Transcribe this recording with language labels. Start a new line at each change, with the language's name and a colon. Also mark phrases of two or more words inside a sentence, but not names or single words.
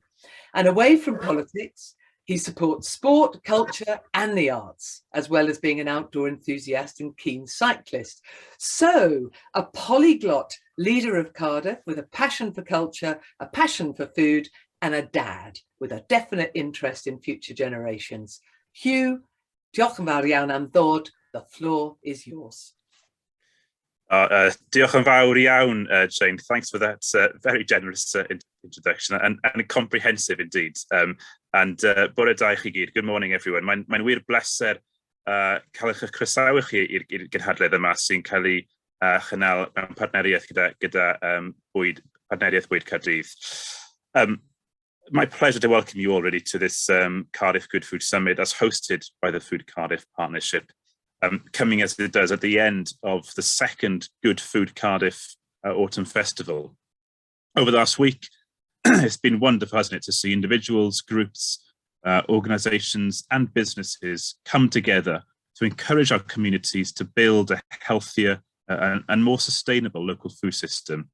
English: And away from politics, he supports sport, culture and the arts, as well as being an outdoor enthusiast and keen cyclist. So a polyglot leader of Cardiff with a passion for culture, a passion for food, and a dad with a definite interest in future generations.
Welsh: Hugh, diolch yn fawr iawn am ddod.
English: The floor is yours.
Welsh: Diolch yn fawr iawn, Jane.
English: Thanks for that very generous introduction and comprehensive indeed.
Welsh: Bore da I chi gyd.
English: Good morning, everyone.
Welsh: Mae'n wir bleser cael eich croesawu chi i'r gynhadledd yma sy'n cael ei chynnal mewn partneriaeth gyda Bwyd, partneriaeth Bwyd Caerdydd.
English: My pleasure to welcome you already to this Cardiff Good Food Summit as hosted by the Food Cardiff Partnership, coming as it does at the end of the second Good Food Cardiff Autumn Festival. Over the last week, it's been wonderful, hasn't it, to see individuals, groups, organisations and businesses come together to encourage our communities to build a healthier and more sustainable local food system.